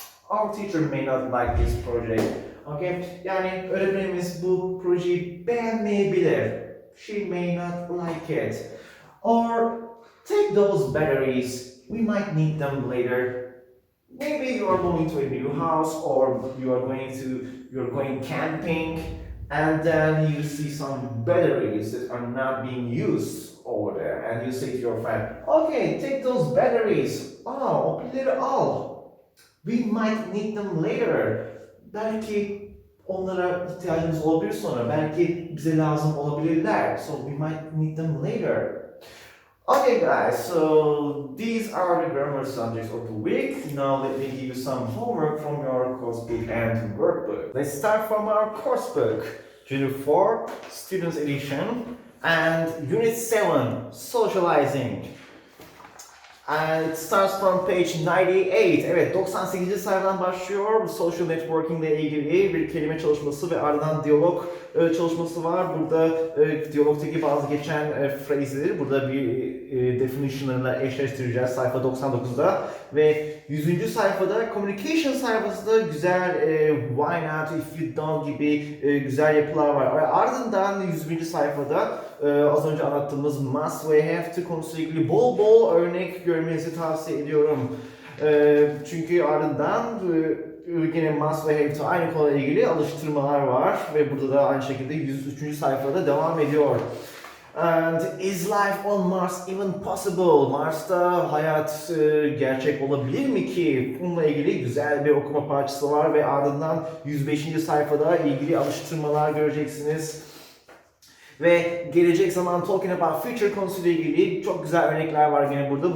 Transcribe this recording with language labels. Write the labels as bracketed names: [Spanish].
[English] Our teacher may not like this project. [Turkish] Okay, yani öğretmenimiz bu projeyi beğenmeyebilir. [English] She may not like it. Or take those batteries. We might need them later. Maybe you are moving to a new house or you're going camping and then you see some batteries that are not being used over there and you say to your friend, okay, take those batteries. [Turkish] O pilleri al. [English] We might need them later. [Turkish] Belki onlara ihtiyacımız olabilir sonra. Belki bize lazım olabilirler. [English] So we might need them later. Okay guys, so these are the grammar subjects of the week. Now let me give you some homework from your course book and workbook. Let's start from our course book. Unit 4, Students Edition, and Unit 7, Socializing. And it starts from page 98. [Turkish] Evet, 98. sayfadan başlıyor. Social networking ile ilgili bir kelime çalışması ve ardından diyalog çalışması var. Burada diyalogtaki bazı geçen phrase'leri burada bir definition'larla eşleştireceğiz sayfa 99'da. Ve 100. sayfada communication sayfasında güzel [English] why not, if you don't [Turkish] gibi güzel yapılar var. Ve ardından 101. sayfada az önce anlattığımız must ve have to konusuyla ilgili bol bol örnek görmenizi tavsiye ediyorum. Çünkü ardından yine must ve have to aynı konuyla ilgili alıştırmalar var ve burada da aynı şekilde 103. sayfada devam ediyor. [English] And is life on Mars even possible? [Turkish] Mars'ta hayat gerçek olabilir mi ki? Bununla ilgili güzel bir okuma parçası var ve ardından 105. sayfada ilgili alıştırmalar göreceksiniz. Ve gelecek zaman [English] talking about future [Turkish] konusuyla ilgili çok güzel örnekler var yine burada.